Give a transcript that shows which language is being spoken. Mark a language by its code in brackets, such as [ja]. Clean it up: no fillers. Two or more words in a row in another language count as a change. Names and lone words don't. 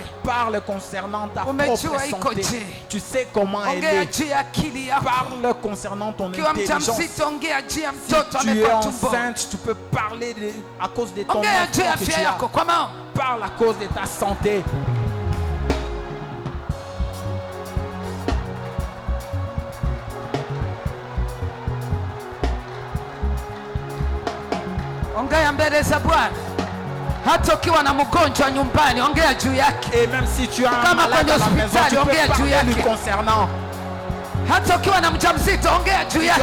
[fr] Parle concernant ta propre santé. Tu sais comment elle est. Parle concernant ton intelligence. Si tu es enceinte, tu peux parler à cause de ton enfant que tu as. Parle à cause de ta santé. [sw] Ongea mbele za Bwana. Hata ukiwa na mgonjwa nyumbani, ongea juu yake. [fr] Et même si tu as un malade à la maison, tu peux parler lui concernant. [sw] Hata ukiwa na mjamzito, ongea juu yake.